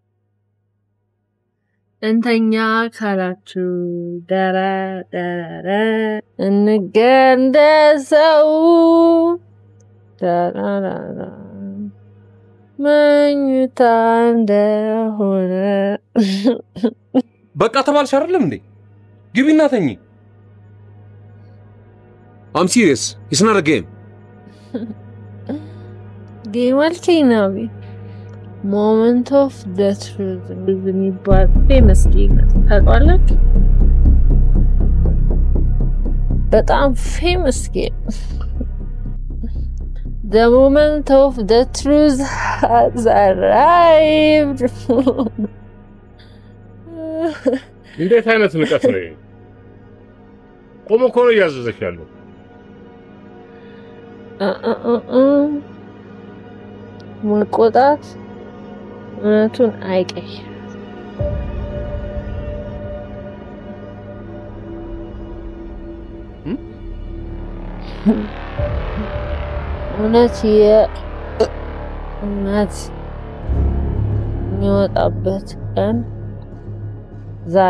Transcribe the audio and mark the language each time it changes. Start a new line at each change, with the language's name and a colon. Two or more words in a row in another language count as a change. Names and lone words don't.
Amharic: እንተኛ ካላችሁ ደረ እንገንደሰው ደራራራ መኝታ እንደሆነ በቃ ተባልሽ አይደለም እንዴ? ግቢና ተኝ።
English: I'm serious. It's not a game.
Amharic: Game አልከኝ ነው።
English: Moment of the truth
Amharic: የሚባል
English: famous game
Amharic: ታውቃለህ? በጣም
English: famous game. The moment of the truth has arrived.
Amharic: እንዴት አይነት ንቀት ነው? ቆሞ እኮ ነው እያዘዘሽ ያለው። መቆጣት እውነቱን አይቀይርም። እውነት የሚወጣበት ቀን ዛሬ።